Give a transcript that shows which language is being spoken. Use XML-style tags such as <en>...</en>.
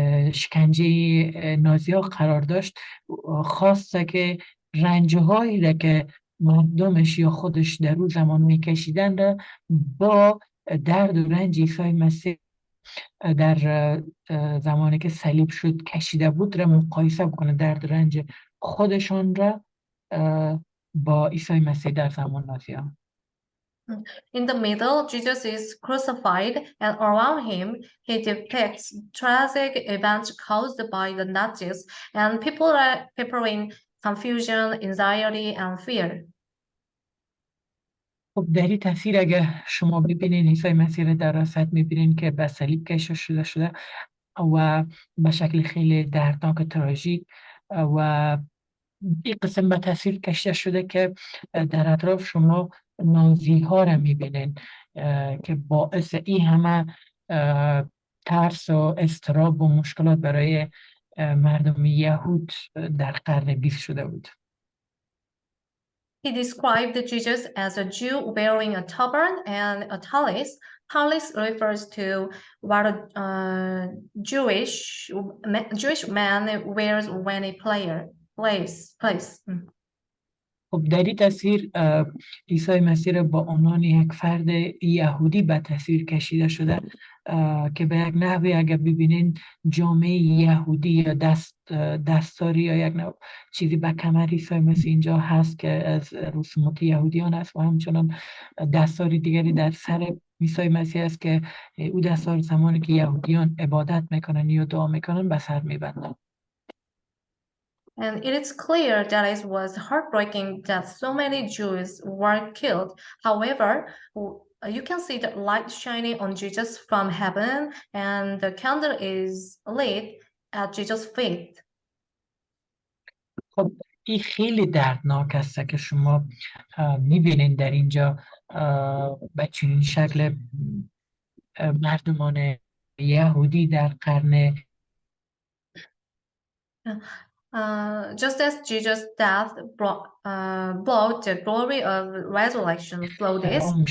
<fa>شکنجه نازی‌ها قرار داشت، خواسته که رنجهایی را که مردمش یا خودش در اون زمان میکشیدن را با درد و رنج عیسی مسیح در زمانی که صلیب شد کشیده بود را مقایسه بکنه، درد و رنج خودشان را با عیسی مسیح در زمان نازی‌ها.</fa> <en>In the middle, Jesus is crucified, and around him, he depicts tragic events caused by the Nazis, and people in confusion, anxiety, and fear.</en> <fa>خب در این تصویر اگه شما ببینید عیسی مسیح در وسط میبینید که به صلیب کشیده شده و به شکل خیلی دردناک و تراژیک، و این قسم به تصویر کشیده شده که در اطراف شما نازی ها را میبینید که باعث این همه ترس و اضطراب و مشکلات برای مردم یهود در قرن 20 شده بود.</fa> <en>He described Jesus as a Jew wearing a turban and a tallis. Tallis refers to what a Jewish man wears when he plays.</en> <fa>خب در این تصویر عیسی مسیح را با عنوان یک فرد یهودی به تصویر کشیده شده که به یک نحوی اگر ببینین جامعه یهودی یا دستاری یا یک نوع چیزی به کمر عیسی مسیح اینجا هست که از رسومات یهودیان است، و همچنان دستاری دیگری در سر عیسی مسیح است که او دستار زمانی که یهودیان عبادت میکنن یا دعا میکنن به سر میبندن.</fa> <en>And it is clear that it was heartbreaking that so many Jews were killed. However, you can see the light shining on Jesus from heaven, and the candle is lit at Jesus' feet.</en> <fa>خب این خیلی دردناک است که شما میبینید در اینجا به چنین شکل مردمان یهودی در قرن</fa> <en>just as Jesus' death brought the glory of resurrection through this.</en>